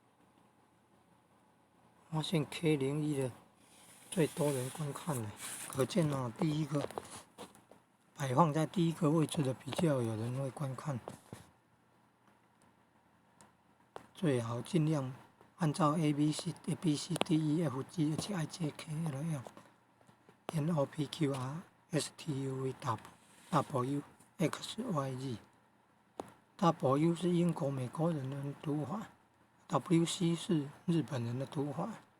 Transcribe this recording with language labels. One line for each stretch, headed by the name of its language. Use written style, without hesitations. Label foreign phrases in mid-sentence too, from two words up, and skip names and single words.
Chinese: 发现 K01的最多人观看了，可见第一个摆放在第一个位置的比较有人会观看。最好尽量按照 A B C D E F G H I J K L M N O P Q R S T U V W X Y Z。W 是英国、美国人的读法 ，WC 是日本人的读法。